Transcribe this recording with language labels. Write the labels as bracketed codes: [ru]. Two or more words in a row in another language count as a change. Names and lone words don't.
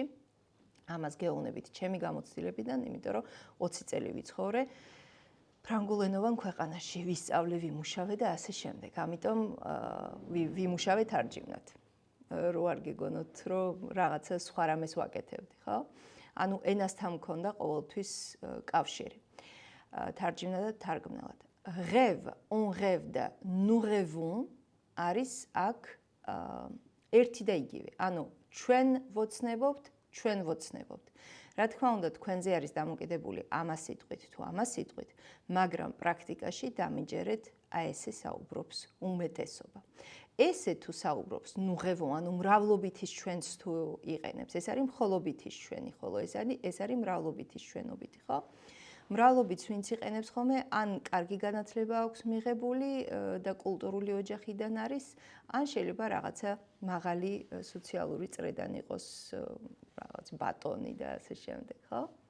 [ka] ამას გეუბნებით ჩემი გამოცდილებიდან, იმიტომ რომ 20 წელი ვიცხოვრე ფრანგულენოვან ქვეყანაში, ვისწავლე, ვიმუშავე და ასე შემდეგ. ამიტომ ვიმუშავე თარჯიმნად. რო არ გეგონოთ, რომ რაღაცა სხვა რამეს ვაკეთებდი, ხო? ანუ ენასთან მქონდა ყოველთვის კავშირი. თარჯიმნად და თარგმნელად. [fr] Rêve, on rêve [ka] და [fr] nous rêvons [ka] არის აქ ერთი და იგივე. ანუ ჩვენ ვოცნებობთ, ჩვენ ვოცნებობთ. რა თქმა უნდა, თქვენზე არის დამოკიდებული ამას სიტყვით თუ ამას სიტყვით, მაგრამ პრაქტიკაში დამიჯერეთ აი ესე საუბრობს უმეტესობა. ესე თუ საუბრობს [fr] nous rêvons, [ka] ანუ მრავლობითის ჩვენს თუ იყენებს, ეს არის მხოლობითის ჩვენი, ხოლო ეს არის მრავლობითის ჩვენობითი, ხო? მრავლობითს ვინც იყენებს ხოლმე, ან კარგი განათლება აქვს მიღებული და კულტურული ოჯახიდან არის, ან შეიძლება რაღაცა მაღალი სოციალური წრედან იყოს, რაღაც ბატონი და ასე შემდეგ, ხო?